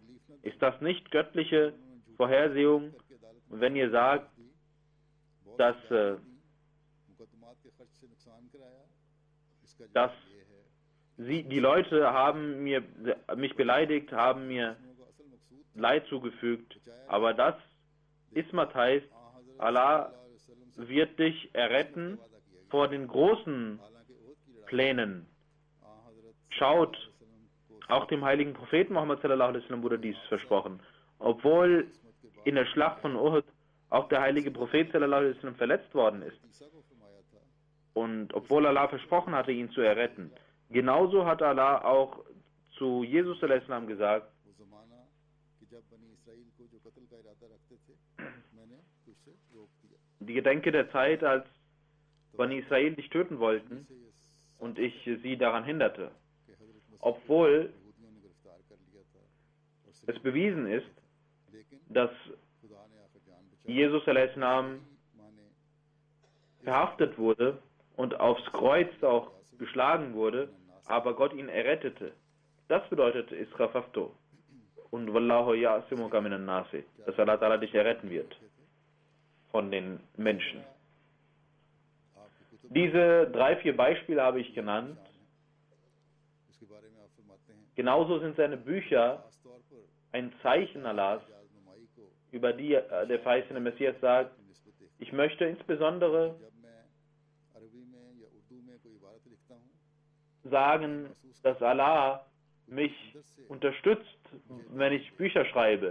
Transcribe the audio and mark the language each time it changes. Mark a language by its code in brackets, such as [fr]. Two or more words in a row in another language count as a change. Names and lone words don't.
[de] Ist das nicht göttliche Vorhersehung? Und wenn ihr sagt, dass die Leute haben mich beleidigt, haben mir Leid zugefügt, aber das Ismat heißt, Allah wird dich erretten vor den großen Plänen. Schaut, auch dem heiligen Propheten Muhammad [ar] صلى الله عليه وسلم [de] wurde dies versprochen. Obwohl in der Schlacht von Uhud auch der heilige Prophet [ar] صلى الله عليه وسلم [de] verletzt worden ist. Und obwohl Allah versprochen hatte, ihn zu erretten. Genauso hat Allah auch zu Jesus [ar] صلى الله عليه وسلم [de] gesagt, die Gedenke der Zeit, als Bani Israel dich töten wollten und ich sie daran hinderte. Obwohl es bewiesen ist, dass Jesus a.s. verhaftet wurde und aufs Kreuz auch geschlagen wurde, aber Gott ihn errettete. Das bedeutet Israfafto. Und [ar] والله يعصمك من الناس, [de] dass Allah Ta'ala dich erretten wird von den Menschen. Diese 3, 4 Beispiele habe ich genannt. Genauso sind seine Bücher ein Zeichen Allahs, über die der verheißene Messias sagt, ich möchte insbesondere sagen, dass Allah mich unterstützt, wenn ich Bücher schreibe.